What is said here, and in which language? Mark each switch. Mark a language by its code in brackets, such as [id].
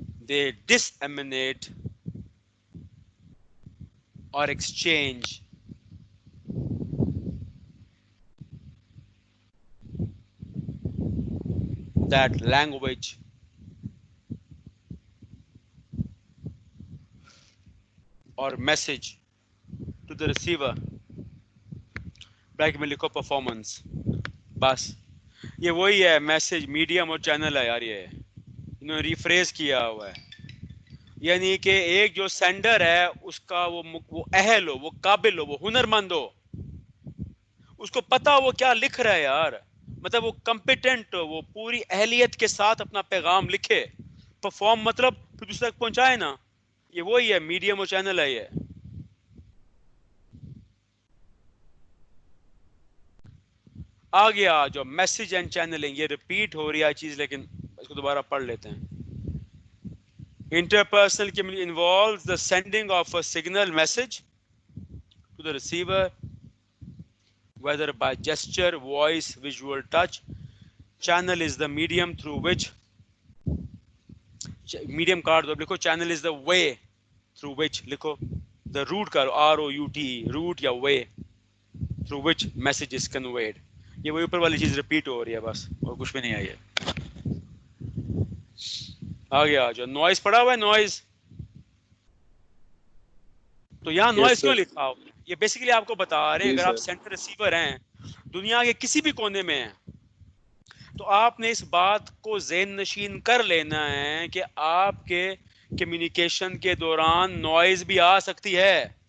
[en] they disseminate or exchange that language or message to the receiver. [ur] bracket میں لکھو performance. بس یہ وہی ہے, میسج میڈیم اور چینل ہے یار, یہ انہوں نے ریفریز کیا ہوا ہے. یعنی کہ ایک جو سینڈر ہے اس کا وہ اہل ہو, وہ قابل ہو, وہ ہنرمند ہو, اس کو پتا وہ کیا لکھ رہا ہے یار, مطلب وہ کمپیٹنٹ ہو, وہ پوری اہلیت کے ساتھ اپنا پیغام لکھے. پرفارم مطلب پھر دوسرے تک پہنچائے نا, یہ وہی ہے, میڈیم اور چینل ہے. یہ آ گیا جو میسج اینڈ چینلنگ, یہ ریپیٹ ہو رہی ہے چیز, لیکن اس کو دوبارہ پڑھ لیتے ہیں. [en] Interpersonal communication involves the sending of a signal message to the receiver, whether by gesture, voice, visual touch. Channel is the medium through which, medium [ur] card likho, [en] channel is the way through which, likho the route [ur] karo, [en] R-O-U-T, route ya way through which message is conveyed. [ur] یہ وہی اوپر والی چیز repeat ہو رہی ہے بس, اور کچھ بھی نہیں ہے. یہ آ گیا جو نوائز پڑا ہوا ہے, نوائز. تو یہاں نوائز کیوں لکھا ہو, یہ بیسیکلی آپ کو بتا رہے ہیں اگر آپ سینٹر ریسیور ہیں دنیا کے کسی بھی کونے میں ہیں تو آپ نے اس بات کو ذہن نشین کر لینا ہے کہ آپ کے کمیونیکیشن کے دوران نوائز بھی آ سکتی ہے.